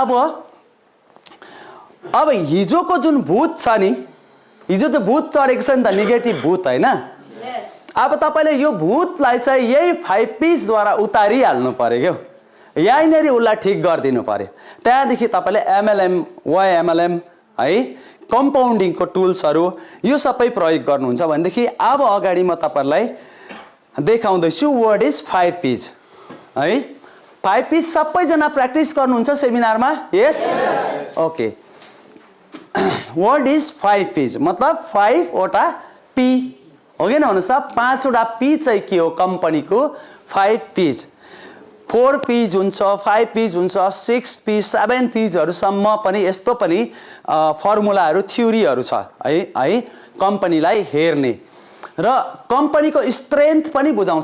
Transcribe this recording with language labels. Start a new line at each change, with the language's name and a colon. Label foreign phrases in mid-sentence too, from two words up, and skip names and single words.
Nepali: अब हिजोको जुन भूत छ नि हिजो चाहिँ भूत चढेको छ नि त नेगेटिभ भूत हैन अब तपाईले यो भूतलाई चाहिँ यही 5 पीस द्वारा उतारिहाल्नु पर्यो के यहीँनेरि उसलाई ठिक गरिदिनु पर्यो त्यहाँदेखि तपाईले एमएलएम वाइएमएलएम है कम्पाउन्डिङको टुल्सहरु यो सबै प्रयोग गर्नुहुन्छ भनेदेखि अब अगाडि म तपाईहरुलाई देखाउँदैछु
English: What is 5 Ps
Nepali: है 5 पीस सबैजना प्र्याक्टिस गर्नुहुन्छ सेमिनारमा
English: Yes okay what is 5 Ps
Nepali: मतलब 5 वटा पी हो कि भन्नुस् त 5 वटा पी चाहिँ के हो कम्पनीको 5 पीस 4 Ps हुन्छ, 5 Ps हुन्छ, 6 Ps, 7 Psहरुसम्म पनि यस्तो पनि फर्मुलाहरु थ्योरीहरु छ है कम्पनीलाई हेर्ने र कम्पनीको स्ट्रेन्थ पनि बुझाउँछ।